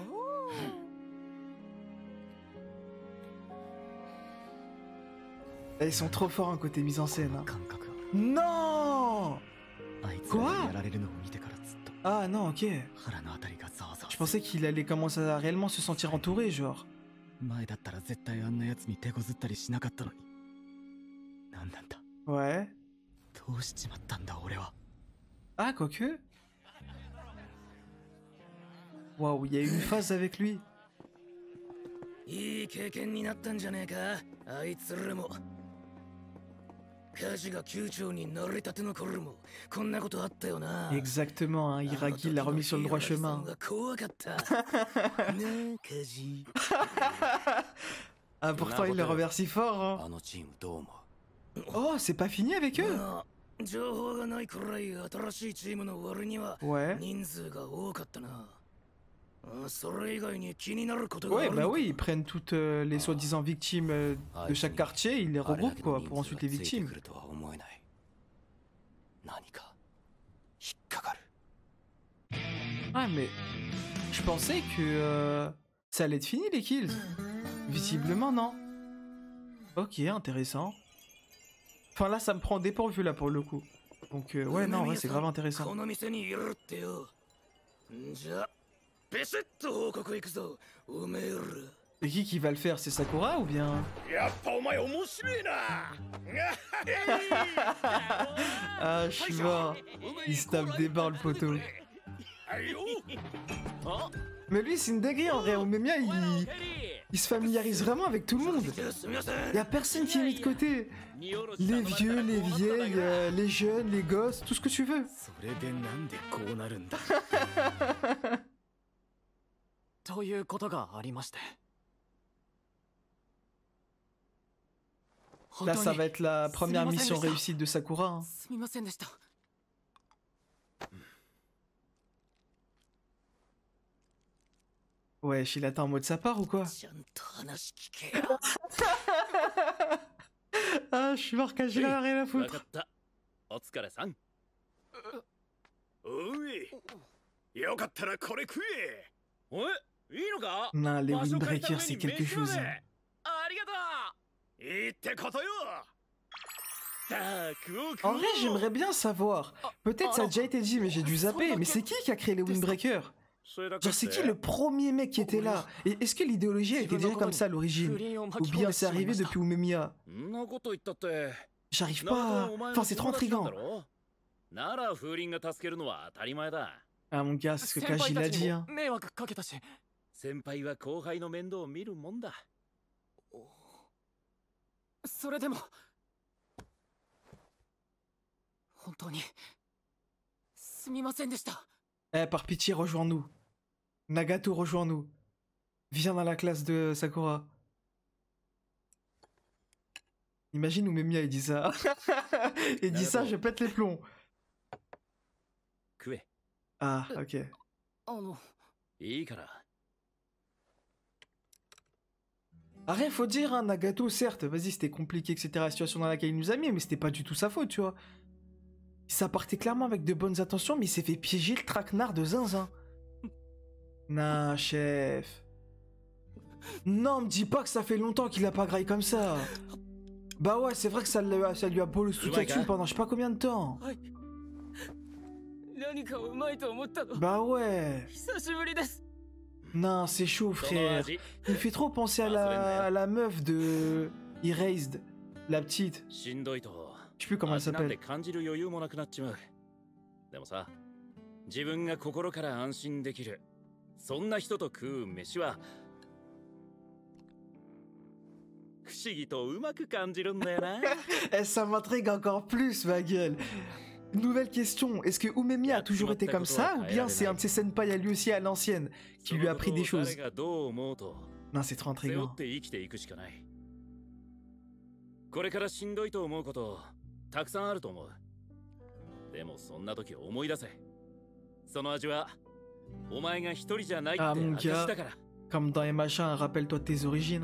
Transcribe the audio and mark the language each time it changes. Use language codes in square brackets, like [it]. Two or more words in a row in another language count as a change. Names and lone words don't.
[fr] Eh, ils sont trop forts en côté mise en scène. Hein. [ja] 感覚は [fr] Non. [ja] あいつらにやられるのを見てからずっと [fr] Ah non, ok. [ja] 腹のあたりがザワザワ [fr] Je pensais qu'il allait commencer à réellement se sentir entouré, genre. [ja] 前だったら絶対あんな奴に手こずったりしなかったのに何なんだ [fr] Ouais. [ja] どうしちまったんだ俺は [fr] Ah, quoique. Waouh, il y a eu une phase avec lui. [ja] いい経験になったんじゃねえか、あいつらも。カジが級長になりたての頃もこんなことあったよな。 [fr] Exactement, hein, Iragi l'a remis sur le droit chemin. [ja] 怖かった。ねえ、カジ。 [fr] Ah, pourtant il le remercie si fort. Hein. [ja] あのチームどう思う？ [fr] Oh, c'est pas fini avec eux? [ja] まあ情報がないくらい新しいチームの割には [fr] Ouais. [ja] 人数が多かったな。それ以外に気になることがあ [fr] Ouais, [ja] る [fr] bah [ja] のか。 [fr] oui, ils prennent toutes les soi-disant victimes de chaque quartier, ils les regroupent quoi, pour ensuite les victimes. [ja] 来るとは思えない。何か引っかかる。 [fr] Ah, mais je pensais que ça allait être fini les kills. Visiblement, non. Ok, intéressant. Enfin, là, ça me prend dépourvu là pour le coup. Donc, ouais, non, ouais, c'est grave [ja] こ [fr] intéressant. [ja] の店にいるってよ。んじゃ、ビシッと報告行くぞ、おめえら。 [fr] Et qui va le faire? C'est Sakura ou bien? [ja] やっぱお前面白いな。 [fr] Ah, je suis mort. Il se tape des barres le poteau. Mais lui, c'est une dinguerie en vrai. Umemiya, il se familiarise vraiment avec tout le monde. Y a personne qui est mis de côté. Les vieux, les vieilles, les jeunes, les gosses, tout ce que tu veux. [ja] それでなんでこうなるんだということがありまして。 [fr] Là, ça va être la première mission réussite de Sakura. Hein. [ja] すみませんでした。 [fr] Wesh, il attend en mode sa part ou quoi? [ja] ちゃんと話聞けよ。 [fr] Ah, je suis mort quand j'ai rien à [ja] わか [fr] foutre. [ja] った。お疲れさん。おい。よかったらこれ食え。おい、いいのか？ [fr] Non, les [ja] 場所借りた [fr] windbreakers, [ja] 上 [fr] c'est [ja] に [fr] quelque [ja] 飯ま [fr] chose. [ja] で [fr] Hein. [ja] ありがとう。いいってことよ。さあ、食おう食お [fr] En [ja] う。 [fr] vrai, j'aimerais bien savoir. Peut-être ça a déjà été dit, mais j'ai dû zapper. Mais c'est qui a créé les windbreakers? [ja] それだけ [fr] Genre, c'est qui le premier mec qui était là? Et est-ce que l'idéologie a été déjà comme ça à l'origine? Ou bien c'est arrivé depuis Umemiya? [ja] そんなこと言ったって。 [fr] J'arrive pas à... Enfin, c'est trop intriguant. [ja] なら風鈴が助けるのは当たり前だ。 [fr] Ah, mon gars, c'est ce que [ja] 先輩 [fr] Kaji [ja] た [fr] l'a [ja] ち [fr] dit. [ja] に [fr] Hein. [ja] も迷惑かけたし。先輩は後輩の面倒を見るもんだ。それでも本当にすみませんでした。 [fr] Eh, par pitié, rejoins-nous. Nagato, rejoins-nous. Viens dans la classe de Sakura. Imagine Umemiya, il dit ça. Il dit ça, je pète les plombs. [ja] 食え。 [fr] Ah, ok. [ja] いいから。 [fr] Rien, faut dire, hein, Nagato, certes, vas-y, c'était compliqué, etc., la situation dans laquelle il nous a mis, mais c'était pas du tout sa faute, tu vois. Ça partait clairement avec de bonnes intentions, mais il s'est fait piéger le traquenard de zinzin. Nah, chef. Non, me dis pas que ça fait longtemps qu'il a pas graillé comme ça. Bah ouais, c'est vrai que ça lui a bolé tout dessus pendant je sais pas combien de temps. [ja] 何かうまいと思ったの [fr] Bah ouais. [ja] 久しぶりです [fr] Non, c'est chaud, [ja] その [fr] frère. [ja] 味、 [fr] Il me fait trop penser à la meuf de Erased, la petite. [ja] しんどいと。 [fr] Je sais plus comment elle [ja] 味なんて [fr] s'appelle. [ja] 感じる余裕もなくなっちまう。でもさ、自分が心から安心できる。そんな人と食う飯は不思議とうまく感じるんだよな。 [fr] Eh, ça m'intrigue encore plus, ma gueule. Nouvelle question, est-ce que Umemiya a toujours été comme ça, ou bien c'est un de ses senpai à lui aussi à l'ancienne qui lui a appris des choses? [ja] 誰がどう思うと [fr] Non, c'est trop [ja] 背負 [fr] intriguant. [ja] って生きていくしかない。これからしんどいと思うことたくさんあると思う。でもそんな時思い出せ。その味はお前が一人じゃないって [fr] Ah, mon [ja] 証 [fr] gars. [ja] だから。 [fr] Comme dans les machins, rappelle-toi de tes origines.